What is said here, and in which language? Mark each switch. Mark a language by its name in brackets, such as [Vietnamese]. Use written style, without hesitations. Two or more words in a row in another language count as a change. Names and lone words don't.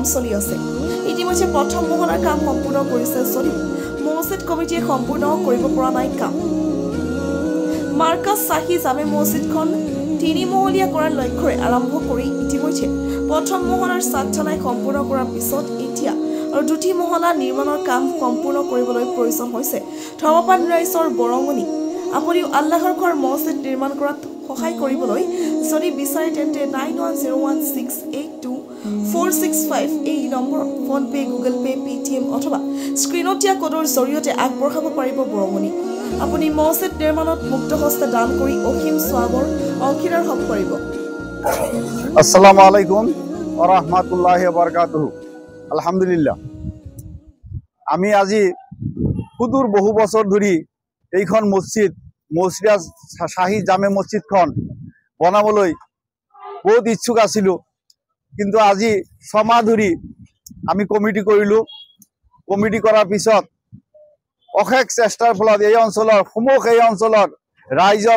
[Assamese] চলি আছে ইতিমধ্যে প্ৰথম মহলাৰ কাম সম্পূৰ্ণ কৰিছে যদিও মছজিদ কমিটিয়ে সম্পূৰ্ণ কৰিব পৰা নাই কাম মাৰ্কাজ চাহি জামে মছজিদখন 3 মহলীয়া কৰাৰ লক্ষ্যৰে আৰম্ভ কৰি ইতিমধ্যে প্ৰথম মহলাৰ ছাদ ঢালাই সম্পূৰ্ণ কৰাৰ পিছত এতিয়া আৰু 2টি মহলা নিৰ্মাণৰ কাম সম্পূৰ্ণ কৰিবলৈ প্ৰয়োজন হৈছে ধৰ্মপাল ৰাইজৰ বৰঙণি আপুনি আল্লাহৰ ঘৰ মছজিদ নিৰ্মাণ কৰাত সহায় কৰিবলৈ যদি বিচাৰে তেন্তে 9101682465 এই নম্বৰ ফোন পে গুগল পে পেটিএম অথবা স্ক্ৰীনত দিয়া কোডৰ জৰিয়তে আগবঢ়াব পাৰিব বৰঙণি আপুনি মছজিদ নিৰ্মাণত মুক্ত হস্তে দান কৰি অসীম সওয়াবৰ অংশীদাৰ হ'ব পাৰিব [Arabic] السلام عليكم ورحمة الله وبركاته الحمد لله [Assamese] আমি আজি সুদূৰ বহু বছৰ ধৰি এইখন মছজিদ মৌচেঠা চাহি জামে মছজিদখন বনাবলৈ বহুত ইচ্ছুক আছিলোঁ কিন্তু আজি 6 মাহ ধৰি আমি কমিটি কৰিলোঁ কমিটি কৰাৰ পিছত অশেষ চেষ্টাৰ ফলত এই অঞ্চলৰ এই অঞ্চলৰ ৰাইজৰ